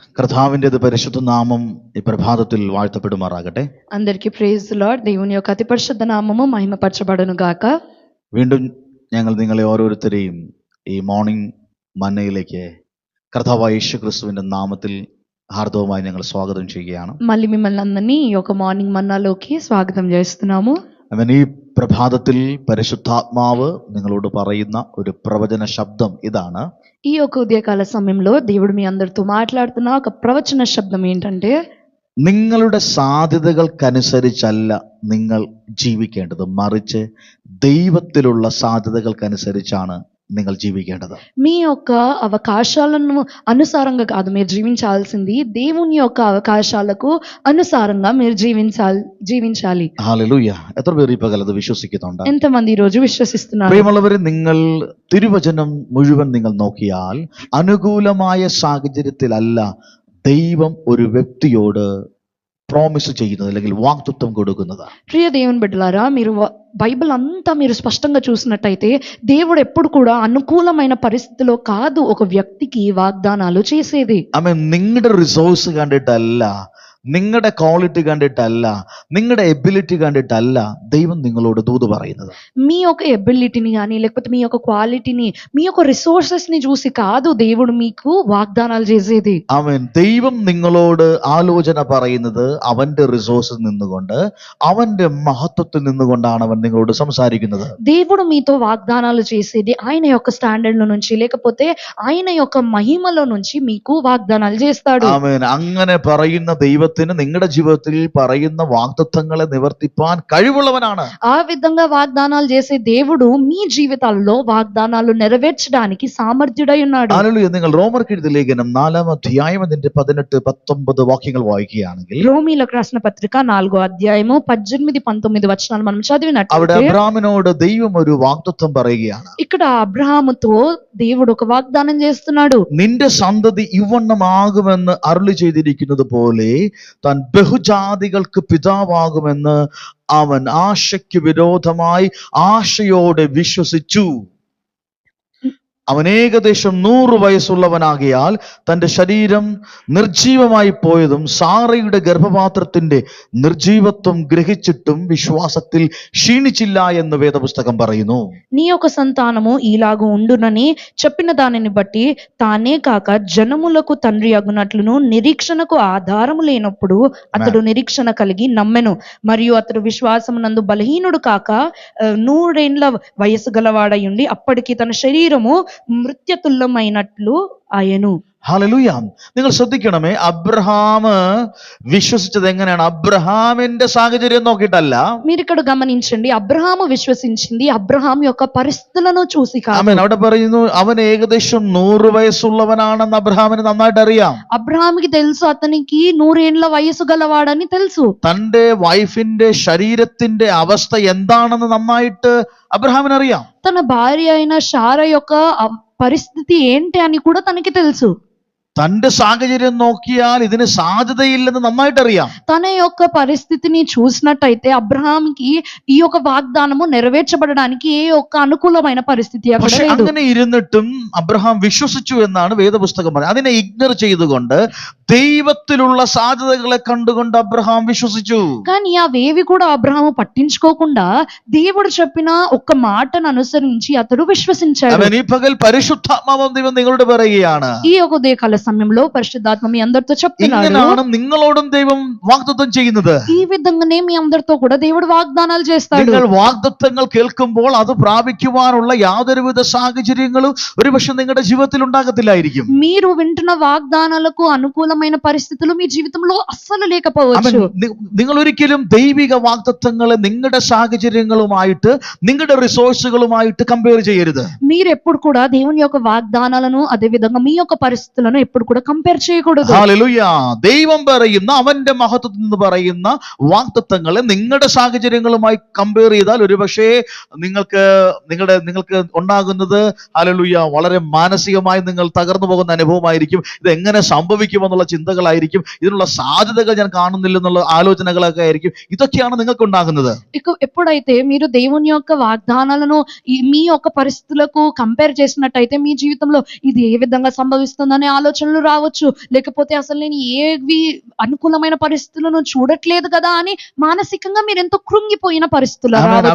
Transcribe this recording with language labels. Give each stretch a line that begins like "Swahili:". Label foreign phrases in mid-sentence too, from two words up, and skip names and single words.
Malayalam: കർത്താവിൻ്റെത് പരിശുദ്ധ നാമം ഈ പ്രഭാതത്തിൽ വാഴ്ത്തപ്പെടുമാറാകട്ടെ.
Telugu: అందరికీ
English: Praise the Lord.
Telugu: దేవుని యొక్క అతి పరిశుద్ధ నామము మహిమపరచబడును గాక.
Malayalam: വീണ്ടും ഞങ്ങൾ നിങ്ങളെ ഓരോരുത്തരെയും ഈ മോർണിംഗ് മന്നയിലേക്ക് കർത്താവായ യേശു ക്രിസ്തുവിൻ്റെ നാമത്തിൽ ഹാർദവമായി ഞങ്ങൾ സ്വാഗതം ചെയ്യുകയാണ്.
Telugu: మళ్ళీ మిమ్మల్ని అందరినీ ఈ యొక్క మార్నింగ్ మన్నాలోకి స్వాగతం చేస్తున్నాము.
Malayalam: അവൻ ഈ പ്രഭാതത്തിൽ പരിശുദ്ധാത്മാവ് നിങ്ങളോട് പറയുന്ന ഒരു പ്രവചന ശബ്ദം ഇതാണ്.
Telugu: ఈ యొక్క ఉదయకాల సమయంలో దేవుడు మీ అందరితో మాట్లాడుతున్న ఒక ప్రవచన శబ్దం ఏంటంటే,
Malayalam: നിങ്ങളുടെ സാധ്യതകൾക്കനുസരിച്ചല്ല നിങ്ങൾ ജീവിക്കേണ്ടത്, മറിച്ച് ദൈവത്തിലുള്ള സാധ്യതകൾക്കനുസരിച്ചാണ് നിങ്ങൾ ജീവിക്കേണ്ടത്.
Telugu: మీ యొక్క అవకాశాలను అనుసారంగా కాదు మీరు జీవించాల్సింది, దేవుని యొక్క అవకాశాలకు అనుసారంగా మీరు జీవించాలి.
Malayalam: ഹല്ലേലൂയ. എത്ര പേർ ഈ പകൽ അത് വിശ്വസിക്കുന്നുണ്ട്?
Telugu: ఎంతమంది ఈ రోజు విశ్వసిస్తున్నారు?
Malayalam: പ്രിയമുള്ളവരെ, നിങ്ങൾ തിരുവചനം മുഴുവൻ നിങ്ങൾ നോക്കിയാൽ അനുകൂലമായ സാഹചര്യത്തിലല്ല ദൈവം ഒരു വ്യക്തിയോട് പ്രോമിസ് ചെയ്യുന്നത് അല്ലെങ്കിൽ വാഗ്ദത്തം കൊടുക്കുന്നത്.
Telugu: ప్రియ దేవుని బిడ్డలారా, మీరు బైబిల్ అంతా మీరు స్పష్టంగా చూసినట్టయితే దేవుడు ఎప్పుడు కూడా అనుకూలమైన పరిస్థితిలో కాదు ఒక వ్యక్తికి వాగ్దానాలు చేసేది.
Malayalam: ആമേൻ. നിങ്ങളുടെ റിസോഴ്സ് കണ്ടിട്ടല്ല, നിങ്ങളുടെ ക്വാളിറ്റി കണ്ടിട്ടല്ല, നിങ്ങളുടെ എബിലിറ്റി കണ്ടിട്ടല്ല ദൈവം നിങ്ങളോട് ദൂത് പറയുന്നത്.
Telugu: మీ యొక్క ఎబిలిటీని కానీ లేకపోతే మీ యొక్క క్వాలిటీని, మీ యొక్క రిసోర్సెస్ ని చూసి కాదు దేవుడు మీకు వాగ్దానాలు చేసేది.
Malayalam: ആമേൻ. ദൈവം നിങ്ങളോട് ആലോചന പറയുന്നത് അവന്റെ റിസോഴ്സിൽ നിന്നുകൊണ്ട്, അവന്റെ മഹത്വത്തിൽ നിന്നുകൊണ്ടാണ് അവൻ നിങ്ങളോട് സംസാരിക്കുന്നത്.
Telugu: దేవుడు మీతో వాగ్దానాలు చేసేది ఆయన యొక్క స్టాండర్డ్ లో నుంచి, లేకపోతే ఆయన యొక్క మహిమలో నుంచి మీకు వాగ్దానాలు చేస్తాడు.
Malayalam: ആമേൻ. അങ്ങനെ പറയുന്ന ദൈവത്തിന് നിങ്ങളുടെ ജീവിതത്തിൽ പറയുന്ന വാഗ്ദത്തങ്ങളെ നിവർത്തിപ്പാൻ കഴിവുള്ളവനാണ്.
Telugu: ఆ విధంగా వాగ్దానాలు చేసే దేవుడు మీ జీవితాల్లో వాగ్దానాలు నెరవేర్చడానికి సామర్థ్యుడై ఉన్నాడు.
Malayalam: ഹല്ലേലൂയ. നിങ്ങൾ റോമർക്ക് എഴുതിയ ലേഖനം 4-ാം അധ്യായം അതിന്റെ 18-19 വാക്യങ്ങൾ വായിക്കുകയാണെങ്കിൽ,
Telugu: రోమీలకు రాసిన పత్రిక 4వ అధ్యాయము 18-19 వచనాలు మనం
Malayalam: അവിടെ
Telugu: చదివినట్లయితే,
Malayalam: അബ്രാമിനോട് ദൈവം ഒരു വാഗ്ദത്തം പറയുകയാണ്.
Telugu: ఇక్కడ అబ్రహాముతో దేవుడు ఒక వాగ్దానం చేస్తున్నాడు.
Malayalam: നിന്റെ സന്തതി ഇവണ്ണമാകുമെന്ന് അരുളി ചെയ്തിരിക്കുന്നത് പോലെ താൻ ബഹുജാതികൾക്ക് പിതാവാകുമെന്ന് അവൻ ആശയ്ക്ക് വിരോധമായി ആശയോടെ വിശ്വസിച്ചു. അവൻ ഏകദേശം 100 വയസ്സുള്ളവനാകിയാൽ തന്റെ ശരീരം നിർജീവമായി പോയതും സാറയുടെ ഗർഭപാത്രത്തിന്റെ നിർജീവത്വം ഗ്രഹിച്ചിട്ടും വിശ്വാസത്തിൽ ക്ഷീണിച്ചില്ല എന്ന് വേദപുസ്തകം പറയുന്നു.
Telugu: నీ యొక్క సంతానము ఈలాగు ఉండునని చెప్పిన దానిని బట్టి తానే కాక జనములకు తండ్రి అగునట్లును నిరీక్షణకు ఆధారము లేనప్పుడు అతడు నిరీక్షణ కలిగి నమ్మెను. మరియు అతడు విశ్వాసమునందు బలహీనుడు కాక 100 ఏండ్ల వయసు గలవాడై ఉండి అప్పటికి తన శరీరము మృత్యుతుల్యమైనట్లు ఆయను.
Malayalam: ഹല്ലേലൂയ. നിങ്ങൾ ശ്രദ്ധിക്കണമേ, അബ്രഹാം വിശ്വസിച്ചത് എങ്ങനെയാണ്? അബ്രഹാമിന്റെ സാഹചര്യം നോക്കിയിട്ടല്ല.
Telugu: మీరు ఇక్కడ గమనించండి, అబ్రహాము విశ్వసించింది అబ్రహాం యొక్క పరిస్థితులను చూసి కాదు.
Malayalam: ആമേൻ. അവിടെ പറയുന്നു അവൻ ഏകദേശം 100 വയസ്സുള്ളവനാണെന്ന് അബ്രഹാമിന് നന്നായിട്ട് അറിയാം.
Telugu: అబ్రహాంకి తెలుసు అతనికి 100 ఏండ్ల వయసు గలవాడని తెలుసు.
Malayalam: തന്റെ വൈഫിന്റെ ശരീരത്തിന്റെ അവസ്ഥ എന്താണെന്ന് നന്നായിട്ട് അബ്രഹാമിന് അറിയാം.
Telugu: తన భార్య అయిన శారా యొక్క పరిస్థితి ఏంటి అని కూడా తనకి తెలుసు.
Malayalam: തന്റെ സാഹചര്യം നോക്കിയാൽ ഇതിന് സാധ്യതയില്ലെന്ന് നന്നായിട്ട് അറിയാം.
Telugu: తన యొక్క పరిస్థితిని చూసినట్టయితే అబ్రహాంకి ఈ యొక్క వాగ్దానము నెరవేర్చబడడానికి ఏ ఒక్క అనుకూలమైన పరిస్థితి అక్కడ
Malayalam: പക്ഷെ
Telugu: లేదు.
Malayalam: അങ്ങനെ ഇരുന്നിട്ടും അബ്രഹാം വിശ്വസിച്ചു എന്നാണ് വേദപുസ്തകം പറയുന്നത്. അതിനെ ഇഗ്നോർ ചെയ്തുകൊണ്ട് ദൈവത്തിലുള്ള സാധ്യതകളെ കണ്ടുകൊണ്ട് അബ്രഹാം വിശ്വസിച്ചു.
Telugu: కానీ అవేవి కూడా అబ్రహాము పట్టించుకోకుండా దేవుడు చెప్పిన ఒక్క మాటను అనుసరించి అతడు విశ్వసించాడు.
Malayalam: അവൻ ഈ പകൽ പരിശുദ്ധാത്മാവ് ദൈവം നിങ്ങളോട് പറയുകയാണ്,
Telugu: ఈ యొక్క ఉదయకాల సమయంలో పరిశుద్ధాత్మ మీ అందరితో చెప్తున్నాడు,
Malayalam: ഇങ്ങനെയാണ് നിങ്ങളോടും ദൈവം വാഗ്ദത്തം ചെയ്യുന്നത്.
Telugu: ఈ విధంగానే మీ అందరితో కూడా దేవుడు వాగ్దానాలు చేస్తాడు.
Malayalam: നിങ്ങൾ വാഗ്ദത്തങ്ങൾ കേൾക്കുമ്പോൾ അത് പ്രാപിക്കുവാനുള്ള യാതൊരുവിധ സാഹചര്യങ്ങളും ഒരുപക്ഷെ നിങ്ങളുടെ ജീവിതത്തിൽ ഉണ്ടാകത്തില്ലായിരിക്കും.
Telugu: మీరు వింటున్న వాగ్దానాలకు అనుకూలమైన పరిస్థితులు మీ జీవితంలో అస్సలు లేకపోవచ్చు.
Malayalam: നിങ്ങൾ ഒരിക്കലും ദൈവിക വാഗ്ദത്തങ്ങളെ നിങ്ങളുടെ സാഹചര്യങ്ങളുമായിട്ട്, നിങ്ങളുടെ റിസോഴ്സുകളുമായിട്ട് കമ്പയർ ചെയ്യരുത്.
Telugu: మీరు ఎప్పుడు కూడా దేవుని యొక్క వాగ్దానాలను అదే విధంగా మీ యొక్క పరిస్థితులను ఎప్పుడు కూడా కంపేర్ చేయకూడదు.
Malayalam: ഹല്ലേലൂയ. ദൈവം പറയുന്ന അവന്റെ മഹത്വത്തിൽ നിന്ന് പറയുന്ന വാഗ്ദത്തങ്ങളെ നിങ്ങളുടെ സാഹചര്യങ്ങളുമായി കമ്പയർ ചെയ്താൽ ഒരുപക്ഷെ നിങ്ങൾക്ക് ഉണ്ടാകുന്നത് ഹല്ലേലൂയ വളരെ മാനസികമായി നിങ്ങൾ തകർന്നു പോകുന്ന അനുഭവമായിരിക്കും. ഇത് എങ്ങനെ സംഭവിക്കുമെന്നുള്ള ചിന്തകളായിരിക്കും, ഇതിനുള്ള സാധ്യതകൾ ഞാൻ കാണുന്നില്ലെന്നുള്ള ആലോചനകളൊക്കെ ആയിരിക്കും. ഇതൊക്കെയാണ് നിങ്ങൾക്ക് ഉണ്ടാകുന്നത്.
Telugu: ఎప్పుడైతే మీరు దేవుని యొక్క వాగ్దానాలను మీ యొక్క పరిస్థితులకు కంపేర్ చేసినట్టయితే మీ జీవితంలో ఇది ఏ విధంగా సంభవిస్తుందనే ఆలోచన ఆలోచనలు రావచ్చు, లేకపోతే అసలు నేను ఏవి అనుకూలమైన പരിస్థితులను చూడట్లేదు కదా అని మానసికంగా మీరు ఎంతో కృంగిపోయిన పరిస్థితులు రావచ్చు.